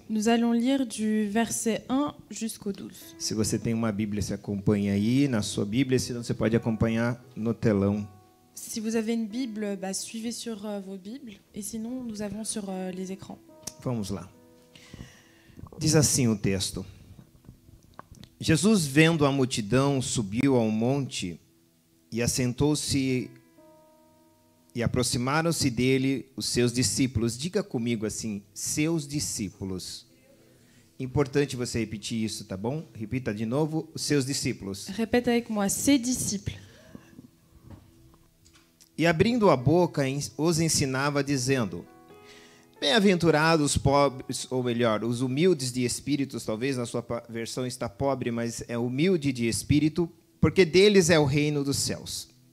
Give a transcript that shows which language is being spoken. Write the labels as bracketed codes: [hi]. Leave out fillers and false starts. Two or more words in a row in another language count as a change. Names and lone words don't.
[fr] Nous allons lire du verset 1 jusqu'au 12. [pt] Se você tem uma Bíblia, se acompanha aí na sua Bíblia, senão você pode acompanhar no telão. [fr] Si vous avez une Bible, suivez sur vos Bibles. Et sinon, nous avons sur les écrans. [pt] Vamos lá. Diz assim o texto: Jesus, vendo a multidão, subiu ao monte e assentou-se, e aproximaram-se dele os seus discípulos. Diga comigo assim, seus discípulos. Importante você repetir isso, tá bom? Repita de novo, os seus discípulos. [fr] Répète avec moi, ses disciples. [pt] E abrindo a boca, os ensinava, dizendo: bem-aventurados os pobres, ou melhor, os humildes de espíritos, talvez na sua versão está pobre, mas é humilde de espírito, porque deles é o reino dos céus.